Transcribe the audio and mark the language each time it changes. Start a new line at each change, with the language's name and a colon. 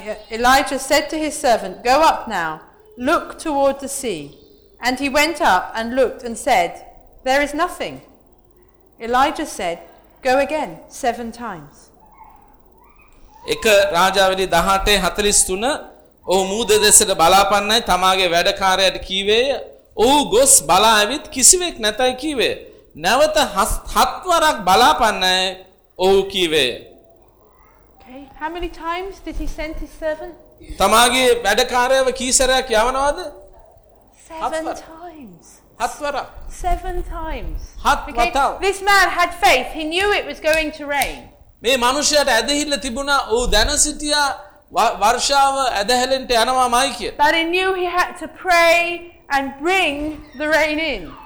English: Elijah said to his servant go up now look toward the sea and he went up and looked and said there is nothing. Elijah said go again 7 times.
Sinhala: එක රාජාවලිය 18:43 ඔහු මූද දෙසට බලාපන්නයි තමගේ වැඩකාරයාට කීවේය ඔහු ගොස් බලා ඇවිත් කිසිවෙක් නැතයි කීවේ නැවත හත්වරක් බලාපන්නයි ඔහු කීවේ
English: Okay how many times did he send his servant
Sinhala: තමගේ වැඩකාරයව කීසරයක් යවනවද
English: 7 times
Sinhala: හත්වර
English: 7 times
Sinhala: හත්වර Okay,
English: this man had faith he knew it was going to rain
Sinhala: මේ මිනිහයාට ඇදහිල්ල තිබුණා ඔහු දැන සිටියා වර්ෂාව ඇදහැලෙන්න යනවාමයි කියලා.
English: But he knew he had to pray and bring the rain in.